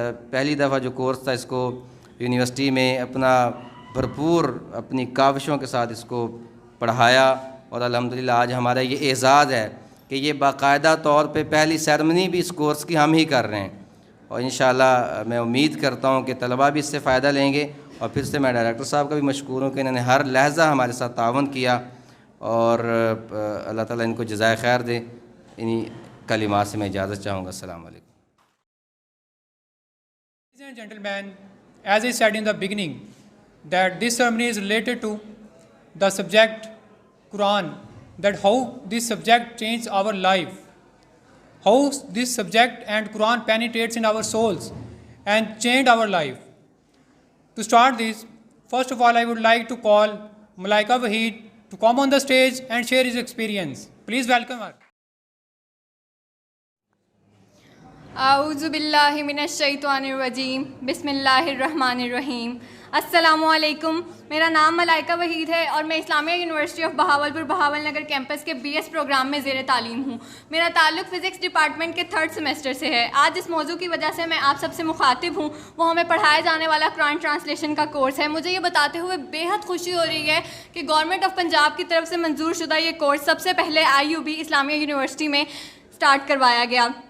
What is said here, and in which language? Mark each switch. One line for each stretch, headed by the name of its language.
Urdu: پہلی دفعہ جو کورس تھا اس کو یونیورسٹی میں اپنا بھرپور اپنی کاوشوں کے ساتھ اس کو پڑھایا، اور الحمدللہ آج ہمارا یہ اعزاز ہے کہ یہ باقاعدہ طور پہ پہلی سیرمنی بھی اس کورس کی ہم ہی کر رہے ہیں، اور انشاءاللہ میں امید کرتا ہوں کہ طلباء بھی اس سے فائدہ لیں گے۔ اور پھر سے میں ڈائریکٹر صاحب کا بھی مشکور ہوں کہ انہوں نے ہر لحظہ ہمارے ساتھ تعاون کیا، اور اللہ تعالیٰ ان کو جزائے خیر دے۔ انہی کلمات سے میں اجازت چاہوں گا۔ السلام علیکم۔
English: Ladies and gentlemen, as I said in the beginning, that this ceremony is related to the subject Quran, that how this subject changed our life, how this subject and Quran penetrates in our souls and changed our life. To start this, first of all, I would like to call Malaika Waheed to come on the stage and share his experience. Please welcome her.
Arabic: اعوذ باللہ من الشیطان الرجیم، بسم اللہ الرحمن الرحیم۔
Urdu: السلام علیکم، میرا نام ملائکہ وحید ہے اور میں اسلامیہ university of Bahawalpur Bahawal Nagar campus کے بی ایس پروگرام میں زیر تعلیم ہوں۔ میرا تعلق فزکس ڈپارٹمنٹ کے 3rd سیمسٹر سے ہے۔ آج جس موضوع کی وجہ سے میں آپ سب سے مخاطب ہوں وہ ہمیں پڑھایا جانے والا قرآن ٹرانسلیشن کا کورس ہے۔ مجھے یہ بتاتے ہوئے بے حد خوشی ہو رہی ہے کہ گورنمنٹ آف پنجاب کی طرف سے منظور شدہ یہ کورس سب سے پہلے IUB اسلامیہ یونیورسٹی میں سٹارٹ کروایا گیا،